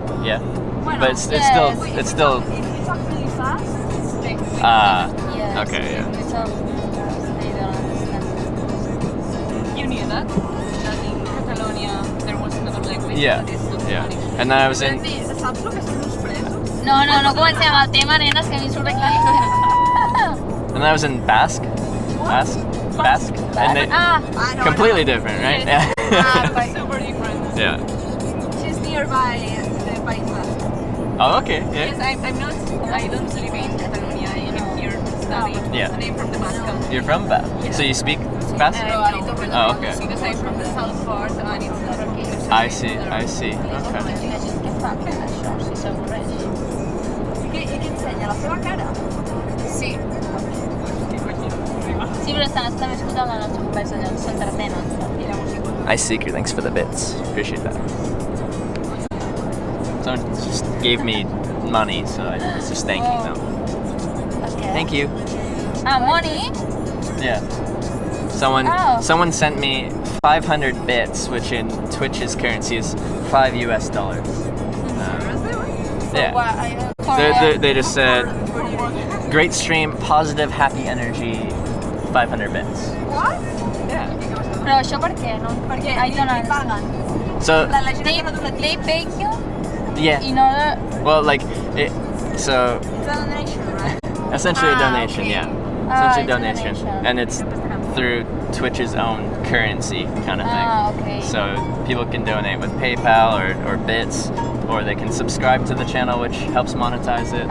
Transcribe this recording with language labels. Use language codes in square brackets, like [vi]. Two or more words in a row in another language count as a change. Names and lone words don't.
[en] Yeah. Bueno, But it's yes. still if it's still you talk really fast, Yes. okay, yeah. We talk because they don't understand. you knew that? That in Catalonia there was another language. Yeah, that is not yeah. Spanish. And then I was in [ca] Saps el que són els presos? No comencem el tema, nenes, que a mi surt aquí. [en] and I was in Basque, and they, No, completely different, right? Yeah. Super different. Yeah. She's nearby the País Basque. Oh, okay. Yes, Yeah. I'm not, I don't live in Catalonia, I live here to study. Yeah. And I'm from the Basque country. You're from Basque, so you speak Basque? Oh, okay. Because I'm from the south part and it's not I see. Okay. [ca] I què ensenya? La seva cara? Sí. Sí, però estan escoltant la nostra conversa, llavors s'entretenen. I la música. [en] I secret thanks for the bits. Appreciate that. Someone just gave me money, so I was just thanking them. Okay. Thank you. Money? Yeah. Oh. Someone sent me 500 bits, which in Twitch's currency is $5 US. Yeah. They just said, great stream, positive, happy energy, 500 bits. What? Yeah. [ca] Però això per què? No? Perquè [en] I don't understand. So [ca] La gent que no donat [en] They pay you yeah. in order... Well, like it. So It's a donation, right? essentially a donation, okay. yeah. Essentially It's a donation, donation. and it's through Twitch's own currency kind of thing. Okay. So people can donate with PayPal or bits, or they can subscribe to the channel, which helps monetize it,